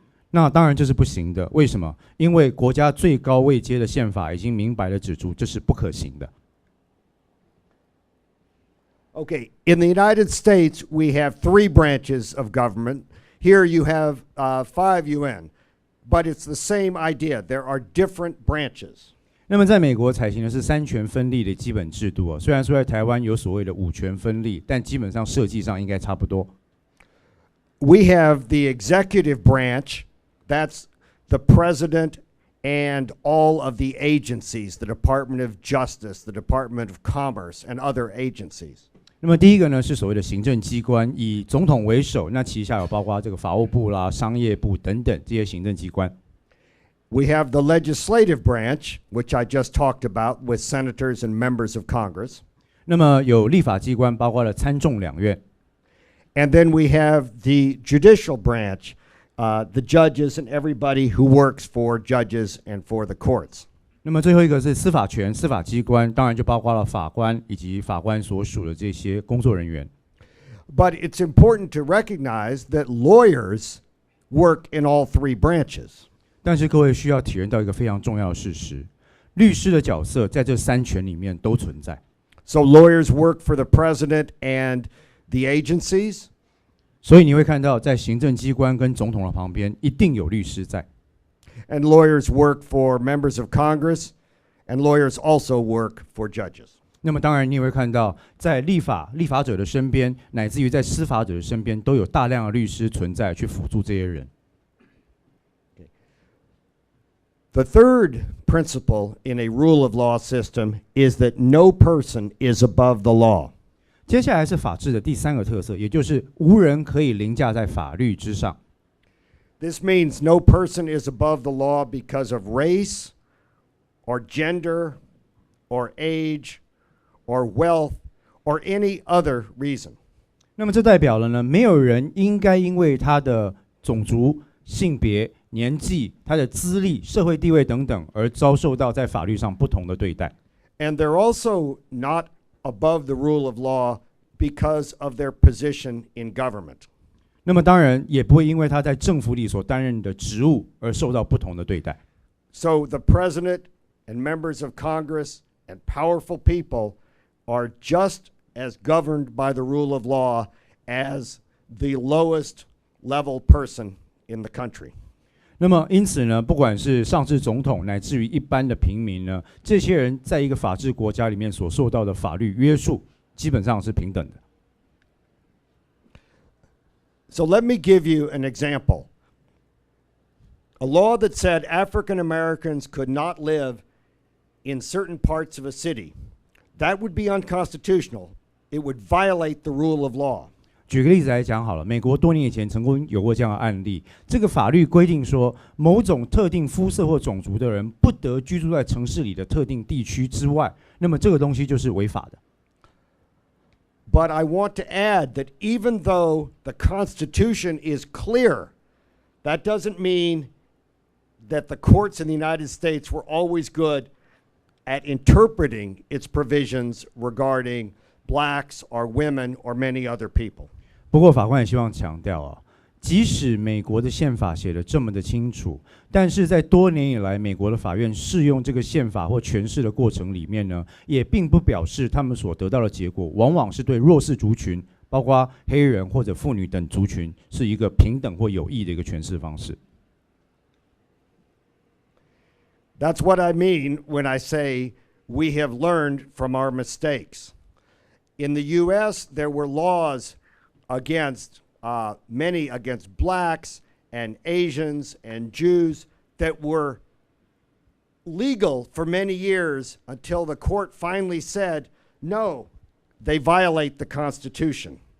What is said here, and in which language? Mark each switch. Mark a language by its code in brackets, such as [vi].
[zh] 那当然这是不行的，为什么？因为国家最高位阶的宪法已经明白地指出这是不可行的。 [en] Okay, in the United States, we have 3 branches of government. Here you have 5 UN, but it's the same idea. There are different branches. [zh] 那么在美国采行的是3权分立的基本制度，虽然说在台湾有所谓的5权分立，但基本上设计上应该差不多。 [en] We have the executive branch, that's the president and all of the agencies, the Department of Justice, the Department of Commerce, and other agencies. [zh] 那么第一个呢是所谓的行政机关，以总统为首，那旗下有包括这个法务部啦、商业部等等这些行政机关。 [en] We have the legislative branch, which I just talked about, with senators and members of Congress. [zh] 那么有立法机关，包括了参众两院。 [en] And then we have the judicial branch, the judges and everybody who works for judges and for the courts. [zh] 那么最后一个是司法权，司法机关当然就包括了法官以及法官所属的这些工作人员。 [en] But it's important to recognize that lawyers work in all 3 branches. [zh] 但是各位需要体验到一个非常重要的事实，律师的角色在这3权里面都存在。 [en] So lawyers work for the president and the agencies. [zh] 所以你会看到，在行政机关跟总统的旁边一定有律师在。 [en] And lawyers work for members of Congress, and lawyers also work for judges. [zh] 那么当然你也会看到，在立法者的身边，乃至于在司法者的身边，都有大量的律师存在去辅助这些人。 [en] The third principle in a rule of law system is that no person is above the law. [zh] 接下来是法治的第三个特色，也就是无人可以凌驾在法律之上。 [en] This means no person is above the law because of race, or gender, or age, or wealth, or any other reason. [zh] 那么这代表了呢，没有人应该因为他的种族、性别、年纪、他的资历、社会地位等等，而遭受到在法律上不同的对待。 [en] And they're also not above the rule of law because of their position in government. [zh] 那么当然也不会因为他在政府里所担任的职务而受到不同的对待。 [en] So the president and members of Congress and powerful people are just as governed by the rule of law as the lowest level person in the country. [zh] 那么因此呢，不管是上至总统乃至于一般的平民呢，这些人在一个法治国家里面所受到的法律约束基本上是平等的。 [en] So let me give you an example. A law that said African Americans could not live in certain parts of a city, that would be unconstitutional. It would violate the rule of law. [zh] 举个例子来讲好了，美国多年以前曾经有过这样的案例，这个法律规定说，某种特定肤色或种族的人不得居住在城市里的特定地区之外，那么这个东西就是违法的。 [en] But I want to add that even though the Constitution is clear, that doesn't mean that the courts in the United States were always good at interpreting its provisions regarding blacks or women or many other people. [zh] 不过法官也希望强调啊，即使美国的宪法写得这么的清楚，但是在多年以来，美国的法院适用这个宪法或诠释的过程里面呢，也并不表示他们所得到的结果，往往是对弱势族群，包括黑人或者妇女等族群，是一个平等或有益的一个诠释方式。 [en] That's what I mean when I say we have learned from our mistakes. In the U.S., there were laws against many against blacks and Asians and Jews that were legal for many years until the court finally said, no, they violate the Constitution.